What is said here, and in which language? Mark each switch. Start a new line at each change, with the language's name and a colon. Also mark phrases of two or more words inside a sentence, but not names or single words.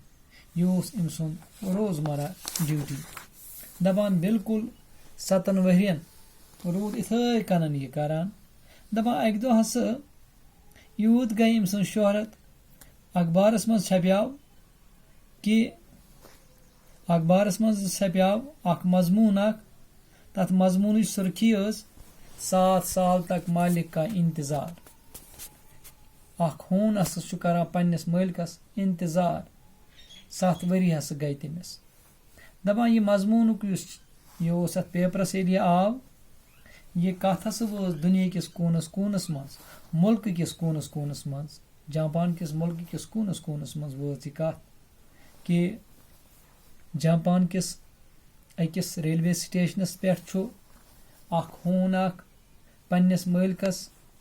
Kashmiri: یہ اوس أمۍ سُنٛد روزمرہ ڈیوٹی۔ دپان بالکل 7 ؤرین روٗد اِتھے کنن یہ کران۔ دپان اکہ دۄہ ہسا یوٗت گٔے أمۍ سٕنٛز شہرت اخبارس منٛز چھپیاو اکھ مضموٗن اکھ، تتھ مضموٗنٕچ سرخی ٲس
Urdu: 7 سال تک مالک کا انتظار۔
Kashmiri: اکھ ہون ہسا چھُ کران پننس مالکس انتظار، 7 ؤری ہسا گٔے تٔمِس۔ دپان یہ مضموٗنُک یُس یہ اوس اتھ پیپرس ییٚلہِ یہ آو، یہ کتھ ہسا وٲژ دُنیا کِس کوٗنس کوٗنس منٛز، ملکہٕ کِس کوٗنس کوٗنس منٛز، جاپان کِس ملکہٕ کِس کوٗنس کوٗنس منٛز وٲژ یہ کتھ کہ جاپان کِس أکِس ریلوے سٹیشنس پٮ۪ٹھ چھُ اکھ ہون اکھ پننس مالکس